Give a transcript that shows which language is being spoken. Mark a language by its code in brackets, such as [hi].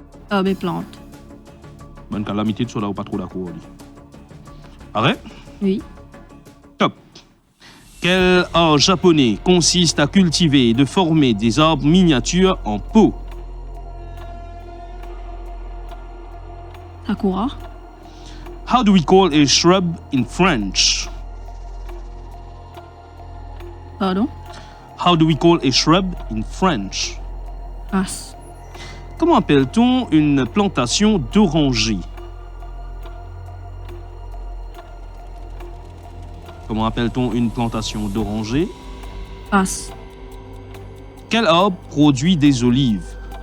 [fr] Arbres et plantes. Bonne calamité, tu sois là ou pas trop d'accord. Arrête? Oui. Top. Quel art japonais consiste à cultiver et de former des arbres miniatures en pot? Sakura. [en] How do we call a shrub in French? [fr] Pardon? [en] How do we call a shrub in French? [fr] Passe. Comment appelle-t-on une plantation d'orangers? Comment appelle-t-on une plantation d'orangers? Passe. Quel arbre produit des olives?